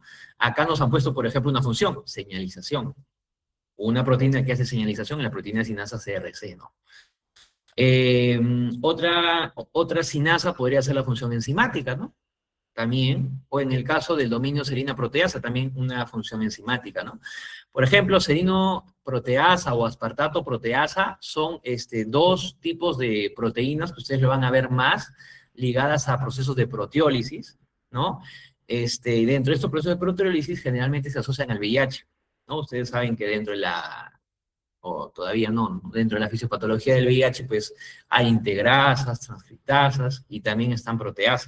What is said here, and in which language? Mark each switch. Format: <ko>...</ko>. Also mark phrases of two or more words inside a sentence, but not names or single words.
<es>Acá nos han puesto, por ejemplo, una función, señalización. Una proteína que hace señalización es la proteína sinasa CRC, ¿no? Otra sinasa podría ser la función enzimática, ¿no? También, o en el caso del dominio serina proteasa, también una función enzimática, ¿no? Por ejemplo, serino proteasa o aspartato proteasa son dos tipos de proteínas que ustedes lo van a ver más ligadas a procesos de proteólisis, ¿no? Y dentro de estos procesos de proteólisis generalmente se asocian al VIH, ¿no? Ustedes saben que dentro de o todavía no, dentro de la fisiopatología del VIH, pues hay integrasas, transcriptasas y también están proteasas.</es>